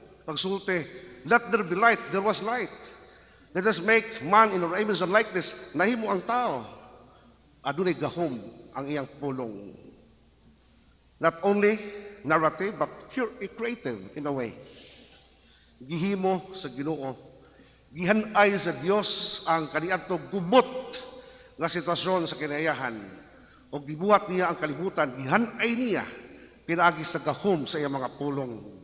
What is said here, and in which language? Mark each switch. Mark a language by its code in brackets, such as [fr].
[ceb] Pagsulti, [en] let there be light, there was light. Let us make man in our image and likeness. [ceb] Nahimo ang tao. Adunay gahom ang iyang pulong. [en] Not only narrative, but creative in a way. [ceb] Gihimo sa Ginoo. Gihanay sa Dios ang kaniadtong gubot nga sitwasyon sa kinaiyahan. O gibuhat niya ang kalibutan, gihanay niya pinaagi sa gahom sa iyang mga pulong.